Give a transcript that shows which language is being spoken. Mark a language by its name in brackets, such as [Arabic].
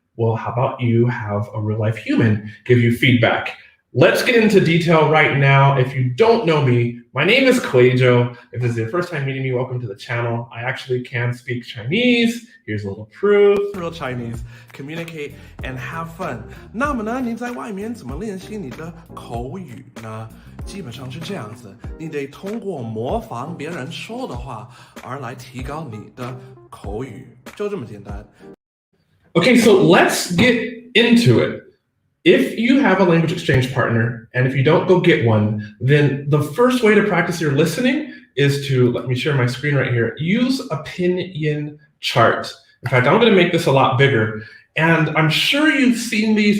[English] Well, how about you have a real life human give you feedback? Let's get into detail right now. If you don't know me, my name is Kuei-jo. If this is your first time meeting me, welcome to the channel. I actually can speak Chinese. Here's a little proof. Real Chinese, communicate and have fun. [Chinese] 那么呢，你在外面怎么练习你的口语呢？基本上是这样子，你得通过模仿别人说的话而来提高你的口语，就这么简单。 [English] Okay, so let's get into it. If you have a language exchange partner, and if you don't go get one, then the first way to practice your listening is to, let me share my screen right here, use a pinyin chart. In fact, I'm going to make this a lot bigger. And I'm sure you've seen these.